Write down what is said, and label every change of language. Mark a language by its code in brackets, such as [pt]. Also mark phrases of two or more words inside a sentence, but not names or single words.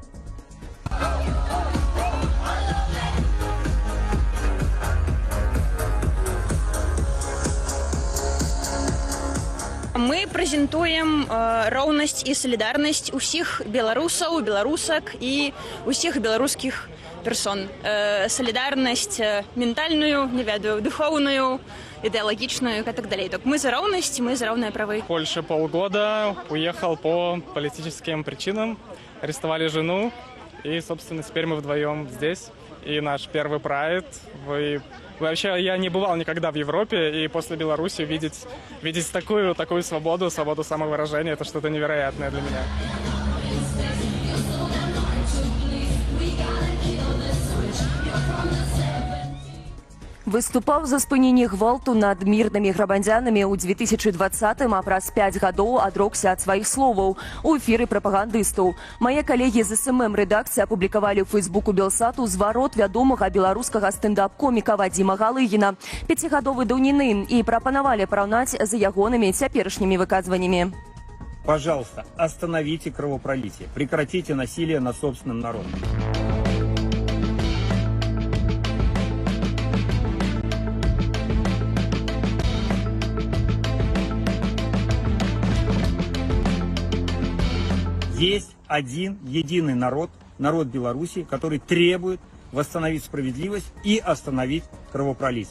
[be] Мы прэзентуем роўнасць і салідарнасць усіх беларусаў, беларусак і усіх беларускіх персон. Салідарнасць ментальную, не ведаю, духоўную, [ru] идеологичную и так далее. Так мы за равность, мы за равные правы. В Польше полгода, уехал по политическим причинам, арестовали жену, и, собственно, теперь мы вдвоем здесь. И наш первый прайд. Вообще, я не бывал никогда в Европе, и после Беларуси видеть такую свободу самовыражения, это что-то невероятное для меня. [be] Выступаў за спыненне гвалту над мірнымі грамадзянамі ў 2020-м, а праз 5 гадоў адрокся ад сваіх словаў у эфіры прапагандыстаў. Мае калегі з СММ-рэдакцыі апублікавалі ў Фейсбуку Белсату зварот вядомага беларускага стэндап-коміка Вадзіма Галыгіна, 5-гадовай даўніны, і прапанавалі параўнаць з ягонымі цяперашнімі выказваннямі. [ru] Пожалуйста, остановите кровопролитие, прекратите насилие над собственным народом. Есть один единый народ, народ Беларуси, который требует восстановить справедливость и остановить кровопролитие.